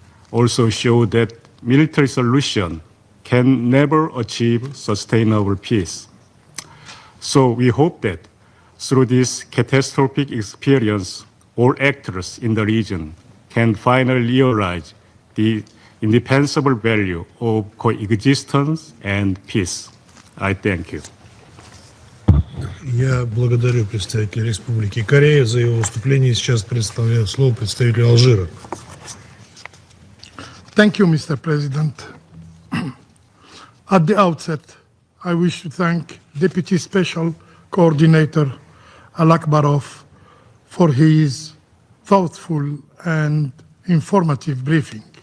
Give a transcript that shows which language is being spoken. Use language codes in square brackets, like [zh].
[en] Also show that military solution can never achieve sustainable peace. So we hope that through this catastrophic experience, all actors in the region can finally realize the indispensable value of coexistence and peace. I thank you. [ru] Я благодарю представителя Республики Корея за его выступление. Сейчас предоставляю слово представителю Алжира. [en] Thank you, Mr. President. At the outset, I wish to thank Deputy Special Coordinator Alakbarov for his thoughtful and informative briefing.